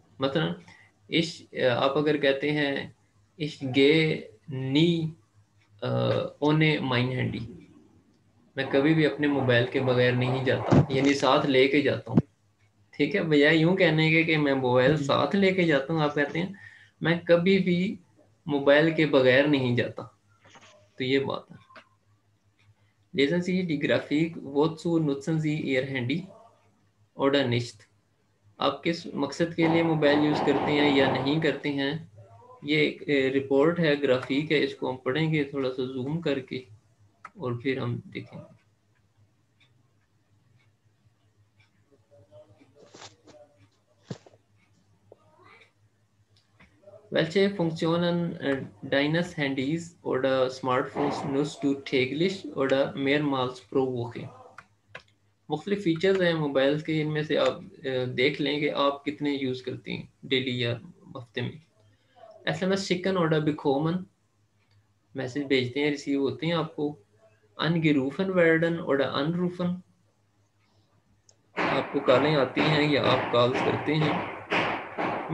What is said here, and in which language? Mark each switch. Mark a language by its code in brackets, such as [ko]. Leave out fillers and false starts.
[hi] मतलब इस, आप अगर कहते हैं [de] इस गे नी ओने माइन हैंडी, [hi] मैं कभी भी अपने मोबाइल के बगैर नहीं जाता, यानी साथ लेके जाता हूँ। ठीक है, बजाय यूं कहने के कि मैं मोबाइल साथ लेके जाता हूँ, आप कहते हैं मैं कभी भी मोबाइल के बगैर नहीं जाता। तो ये बात है। [de] Lesen Sie die Grafik, wozu nutzen Sie Ihr Handy oder nicht? [hi] आप किस मकसद के लिए मोबाइल यूज़ करते हैं या नहीं करते हैं? ये एक रिपोर्ट है, ग्राफिक है, इसको हम पढ़ेंगे थोड़ा सा जूम करके और फिर हम देखेंगे। [de] Welche Funktionen deines Handys oder Smartphones nutzt du täglich oder mehrmals pro Woche? [hi] मुख्तलिफ फीचर्स हैं मोबाइल के, इनमें से आप देख लें कि आप कितने यूज़ करती हैं डेली या हफ्ते में। SMS [de] शिकन और बिकोमन, [hi] मैसेज भेजते हैं, रिसीव होते हैं आपको। [de] अनगिरूफन वर्डन और अनरूफन, [hi] आपको कॉलें आती हैं या आप कॉल्स करते हैं।